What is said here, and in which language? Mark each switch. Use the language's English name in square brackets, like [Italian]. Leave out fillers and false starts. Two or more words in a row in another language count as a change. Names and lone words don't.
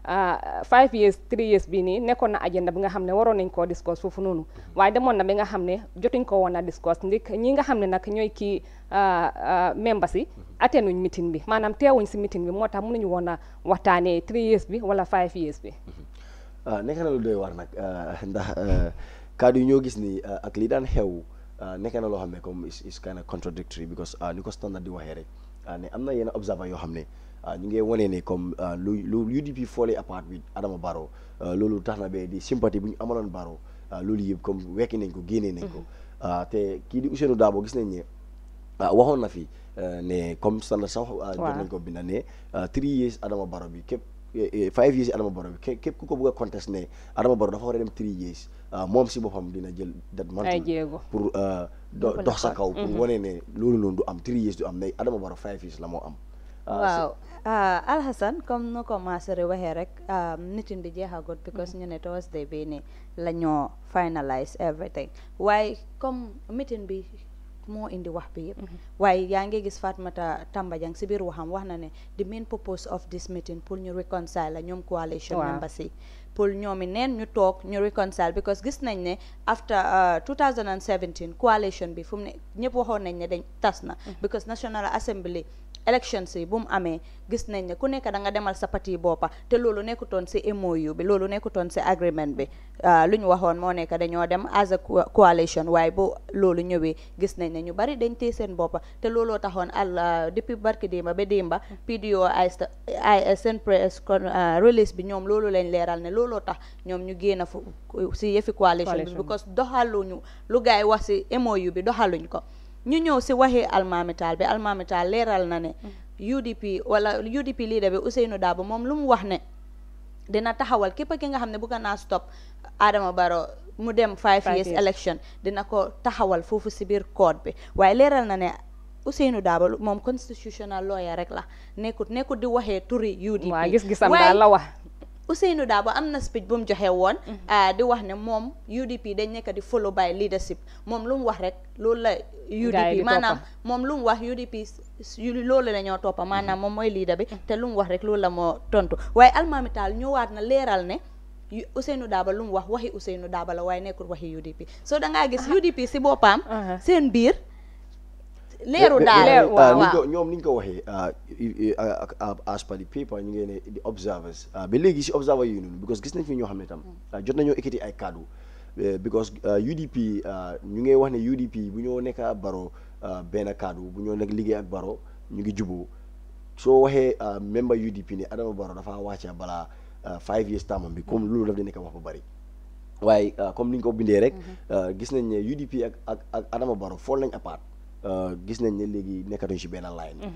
[Wolof] 5 years 3 years bii nii nekkoon na agenda bi nga xam ne waroon nañ koo discuss foofu noonu waaye demoon na bi nga xam ne jotuñ ko woon a discuss ndik ñi nga xam ne nag ñooy kii membres yi attenuñ meeting bi maanaam teewuñ si meeting bi moo tax mënuñu woon a waxtaanee 3 years bi wala 5 years bi nekk na lu doy war nag ndax kaddu yi ñoo gis ni ak li daan xew nekk na loo xam ne comme [English] is kind of contradictory because [Wolof] ni ko standard di waxee rek ne am na yenn observer yoo xam ne ñu ngi wane ne comme lu UDP [English] falling apart with Adama Barrow [Wolof] loolu tax na ba di sympathie bu ñu amaloon Barrow loolu yëpp comme wekki nañ ko génnee nañ ko te kii di Ousseynou Dabo gis nañ ne waxoon na fi ne comme standard sax jot nañ ko binda ne 3 years Adama Barrow bi képp 5 years Adama Barrow bi képp ku ko bëgg a contest ne Adama Barrow dafa war a dem 3 years moom si boppam dina jël dat mantu pour dox sa kaw pour wane ne loolu noonu du am 3 years du am ne Adama Barrow 5 years la moo am waaw Alhassane comme nu ko Masere waxee rek meeting bi jeexagut because ñu ne Thursday bii nii la ñoo [English] finalize everything [Wolof] waaye comme meeting bi moo indi wax bi yëpp waaye yaa ngi gis Fatoumatta Tambajang si biir waxam wax na ne [English] the main purpose of this meeting [Wolof] pour ñu reconcile la ñoom [English] coalition members [Wolof] yi pour ñoomi neen ñu toog ñu reconcile because gis nañ ne after 2017 coalition bi fu mu ne ñëpp waxoon nañ ne dañ tas na because [English] National Assembly elections [Wolof] yi bu mu amee gis nañ ne ku nekk da nga demal sa parti boppa te loolu nekkutoon si MOU bi loolu nekkutoon si agreement bi lu ñu waxoon moo nekk dañoo dem [English] as a coalition [Wolof] waaye bu loolu ñëwee gis nañ ne ñu bari dañ téye seen boppa te looloo taxoon depuis barki démba ba démba PDO ay seen [English] press release [Wolof] bi ñoom loolu lañ leeral ne looloo tax ñoom ñu génn fu si yëfi coalition bi because doxaluñu lu gaay yi wax si MOU bi doxaluñ ko ñu ñëw si waxi Almami Tall bi Almami Tall leeral na ne UDP wala UDP leader bi Ousseynou Dabo moom lu mu wax ne dina taxawal képp ki nga xam ne bëgg naa stop Adama Barrow mu dem 5 years election dina ko taxawal foofu si biir code bi waaye leeral na ne Ousseynou Dabo moom [English] constitutional lawyer [Wolof] rek la nekkut di waxee turi UDP waaw gis-gisam daal la wax Ousseynou Dabo am na speech bu mu joxe woon di wax ne moom UDP dañ nekk di [English] follow by leadership [Wolof] moom lu mu wax rek loolu la UDP maanaam moom lu mu wax UDP loolu la ñoo toppa maanaam moom mooy leader bi te lu mu wax rek loolu la moo tontu waaye Almami Tall ñëwaat na leeral ne Ousseynou Dabo lu mu wax waxi Ousseynou Dabo la waaye nekkul waxi UDP so dangaa gis UDP si boppam seen biir leeru daal waaw ñoom ni ñu ko waxee [English] as per the paper [Wolof] ñu ngi ne [English] the observers [Wolof] ba léegi si observer yooyu noonu because gis nañ fi ñoo xam ne tam jot nañoo ekkati ay kaddu because UDP ñu ngi wax ne UDP bu ñoo nekk ak Barrow benn kaddu bu ñoo nekk liggéey ak Barrow ñu ngi juboo soo waxee member UDP ne Adama Barrow dafa wàcce balaa 5 years tamam bi comme loolu daf di nekk wax bu bari waaye comme ni ñu ko bindee rek gis nañ ne UDP ak Adama Barrow fool nañ apart gis nañ ne léegi nekkatuñ ci benn line